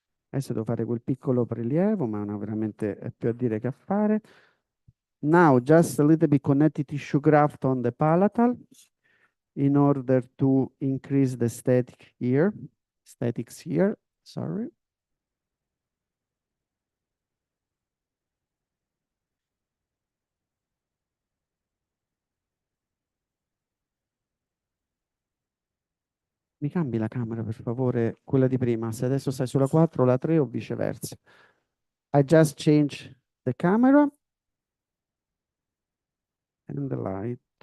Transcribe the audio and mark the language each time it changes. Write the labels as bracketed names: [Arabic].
[Italian] Adesso devo fare quel piccolo prelievo, ma non veramente è più a dire che a fare. [English] Now, just a little bit connective tissue graft on the palatal in order to increase the statics here, sorry. [Italian] Mi cambi la camera, per favore, quella di prima. Se adesso stai sulla 4, la 3 o viceversa. [English] I just changed the camera and the light.